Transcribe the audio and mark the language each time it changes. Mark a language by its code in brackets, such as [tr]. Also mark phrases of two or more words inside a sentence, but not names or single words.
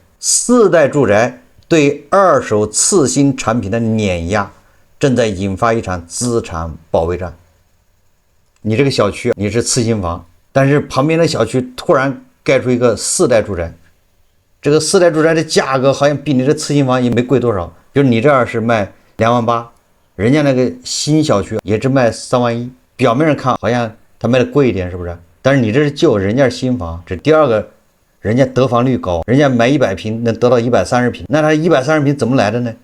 [zh] 四代住宅對二手次新產品的碾壓，正在引發一場資產保衛戰。你這個小區你是次新房，但是旁邊的小區突然蓋出一個四代住宅，這個四代住宅的價格好像比你的次新房也沒貴多少，就是你這兒是賣28000，人家那個新小區也只賣31000，表面上看好像他賣的貴一點，是不是？但是你這是舊，人家是新房。這第二個，人家得房率高，人家買100平能得到130平，那他130平怎麼來的呢？